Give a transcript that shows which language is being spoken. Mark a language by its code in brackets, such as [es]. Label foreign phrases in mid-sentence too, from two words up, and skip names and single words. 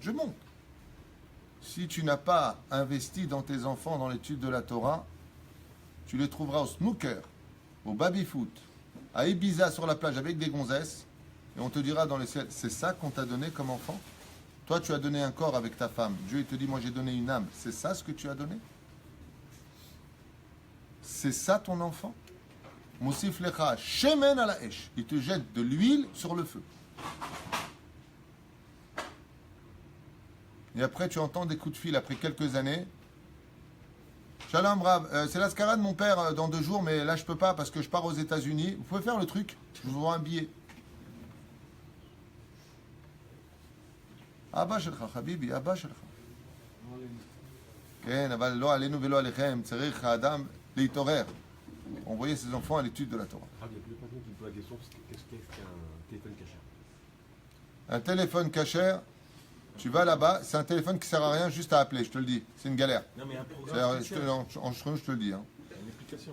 [fr] Si tu n'as pas investi dans tes enfants dans l'étude de la Torah, tu les trouveras au snooker, au baby-foot, à Ibiza sur la plage avec des gonzesses, et on te dira dans les ciels, c'est ça qu'on t'a donné comme enfant? Toi, tu as donné un corps avec ta femme. Dieu, il te dit, moi, j'ai donné une âme. C'est ça ce que tu as donné? C'est ça ton enfant? [he] מוסיף לך שמן על האש. [fr] Il te jette de l'huile sur le feu. Et après, tu entends des coups de fil après quelques années. [he] שלום רב, [fr] c'est l'ascara de mon père dans 2 jours, mais là je peux pas parce que je pars aux États-Unis. Vous pouvez faire le truc? Je vous envoie un billet. [he] אבא שלך, חביבי, אבא שלך. כן, אבל לא עלינו ולא עליכם, צריך האדם להתעורר. [fr] Envoyer ses enfants à l'étude de la Torah. Ah, il y a plus de personnes qui me posent la question, qu'est-ce qu'un téléphone cachère? Un téléphone cachère, tu vas là-bas, c'est un téléphone qui sert à rien, juste à appeler, je te le dis. C'est une galère. Non, mais un programme. Je te le dis. Hein. Une application.